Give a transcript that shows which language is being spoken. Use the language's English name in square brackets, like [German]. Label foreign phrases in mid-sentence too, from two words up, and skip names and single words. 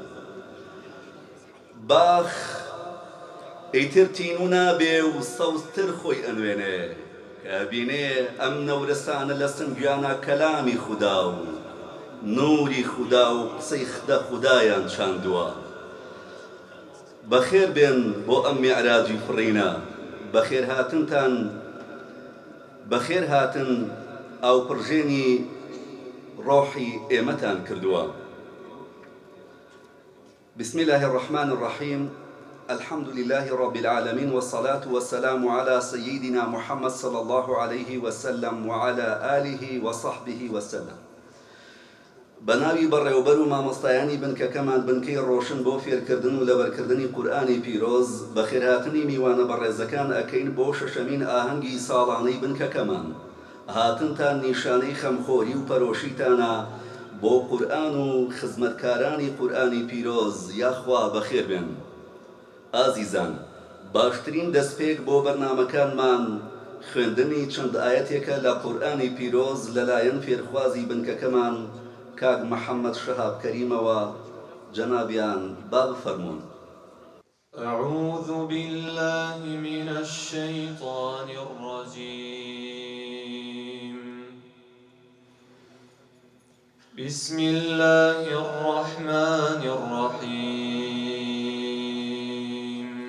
[Central Kurdish] باخ ئەیتر تین و نابێ و سەوزتر خۆی ئەنوێنێ، کە بینێ ئەم نەورەسانە لە سنگیانە کەلامی خودا و نوری خودا و قسەی خدە خودایان چاندووە. بەخێر بێن بۆ ئەم میعراجی فڕینە، بەخێر هاتن ئاو پڕژێنی ڕۆحی ئێمەتان کردووە. [Arabic] بسم الله الرحمن الرحيم. الحمد لله رب العالمين والصلاة والسلام على سيدنا محمد صلى الله عليه وسلم وعلى آله وصحبه وسلم. [Central Kurdish] بناوی بەڕێوەبەر و مامۆستایانی بنکەکەمان بنکەی ڕۆشن بۆ فێرکردن و لەبەرکردنی قورئانی پیرۆز بەخێرهاتنی میوانە بەڕێزەکان ئەکەین بۆ شەشەمین ئاهەنگی ساڵانەی بنکەکەمان. هاتنتان نیشانەی خەمخۆری و پەرۆشیتانە بۆ قورئان و خزمەتکارانی قورئانی پیرۆز. یاخوا بەخێر بێن. ئازیزان، باشترین دەستپێک بۆ بەرنامەکانمان خوێندنی چەند ئاەتێکە لە قورئانی پیرۆز لەلایەن فێرخوازی بنکەکەمان کاک محەممەد شەهاب کەریمەوە. جەنابیان با بفەرموون. [Arabic] أعوذ بالله من الشيطان الرجيم. بسم الله الرحمن الرحيم.